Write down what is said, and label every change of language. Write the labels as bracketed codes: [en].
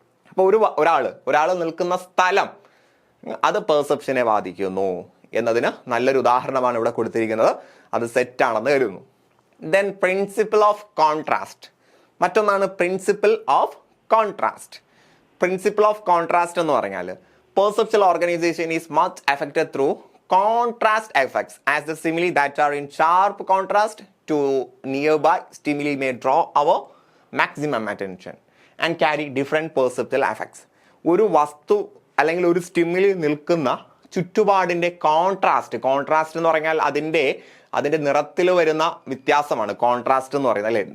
[ml] അപ്പോൾ ഒരാൾ നിൽക്കുന്ന സ്ഥലം അത് പെർസെപ്ഷനെ ബാധിക്കുന്നു എന്നതിന് നല്ലൊരു ഉദാഹരണമാണ് ഇവിടെ കൊടുത്തിരിക്കുന്നത്. അത് സെറ്റാണെന്ന് കരുതുന്നു. Then principle of contrast. മറ്റൊന്നാണ് principle of contrast. Principle of contrast എന്ന് പറഞ്ഞാൽ [en] perceptual organization is much affected through contrast effects, as the stimuli that are in sharp contrast to nearby stimuli may draw our maximum attention and carry different perceptual effects. [ml] ഒരു വസ്തു അല്ലെങ്കിൽ ഒരു stimuli നിൽക്കുന്ന ചുറ്റുപാടിൻ്റെ contrast എന്ന് പറഞ്ഞാൽ അതിൻ്റെ നിറത്തിൽ വരുന്ന വ്യത്യാസമാണ് കോൺട്രാസ്റ്റ് എന്ന് പറയുന്നത്, അല്ലേ?